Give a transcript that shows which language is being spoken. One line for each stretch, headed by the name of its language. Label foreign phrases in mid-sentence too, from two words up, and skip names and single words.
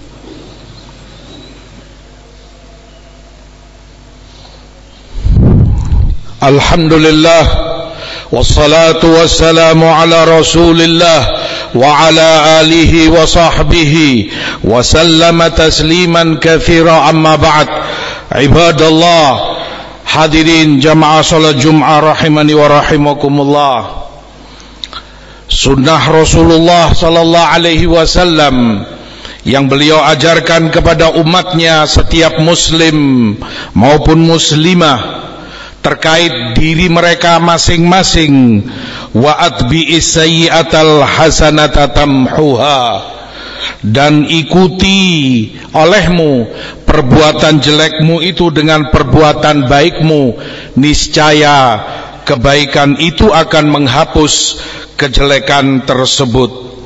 Arabic: الحمد لله والصلاة والسلام على رسول الله وعلى آله وصحبه وسلم تسليما كثيرا أما بعد. Ibadallah,
Indonesian: hadirin jamaah salat Jum'ah
Arabic: رحمني ورحمكم الله.
Indonesian: Sunnah Rasulullah
Arabic: صلى الله عليه وسلم
Indonesian: yang beliau ajarkan kepada umatnya, setiap muslim maupun muslimah, terkait diri mereka masing-masing.
Arabic: وأتبع السيئة الحسنة تمحها,
Indonesian: dan ikuti olehmu perbuatan jelekmu itu dengan perbuatan baikmu, niscaya kebaikan itu akan menghapus kejelekan tersebut.